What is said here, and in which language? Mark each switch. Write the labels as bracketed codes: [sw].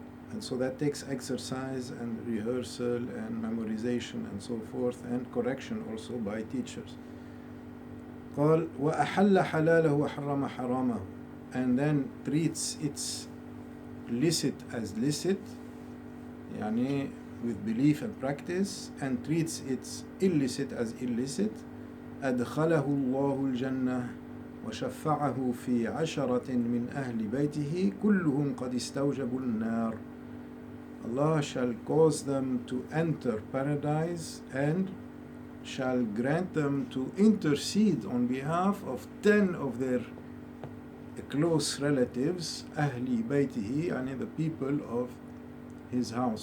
[en] And so that takes exercise and rehearsal and memorization and so forth, and correction also by teachers. [ar] قال وأحل حلاله وحرم حرامه, [en] and then treats its licit as licit, [ar] يعني [en] with belief and practice, and treats its illicit as illicit. [ar] أدخله الله الجنة وشفعه في 10 من أهل بيته كلهم قد استوجبوا النار. [en] Allah shall cause them to enter paradise and shall grant them to intercede on behalf of 10 of their close relatives, Ahli Baytihi, and the people of his house.